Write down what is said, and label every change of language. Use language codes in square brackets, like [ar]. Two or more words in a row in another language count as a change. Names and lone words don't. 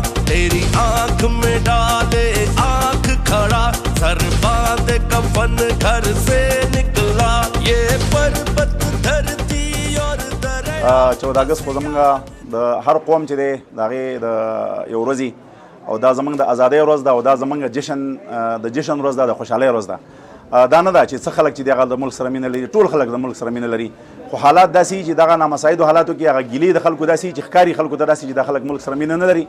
[ur] تیری آنکھ میں ڈالے آنکھ کھڑا سر باندھ کفن گھر سے نکلا یہ پربت دھرتی اور دریا [ps] 14 اگست خو زمونږ د هر قوم چې دی د هغې د یو ورځې او دا زمونږ د ازادۍ ورځ ده او دا زمونږ د جشن ورځ ده د خوشحالۍ ورځ ده. دا نه ده چې څه خلک چې دی هغه د ملک سره مینه لري، ټول خلک د ملک سره مینه لري، خو حالات داسې چې دغه نامساعدو حالاتو کې هغه ګیلې د خلکو داسې چې ښکاري خلکو ته داسې چې دا خلک ملک سره مینه نه لري.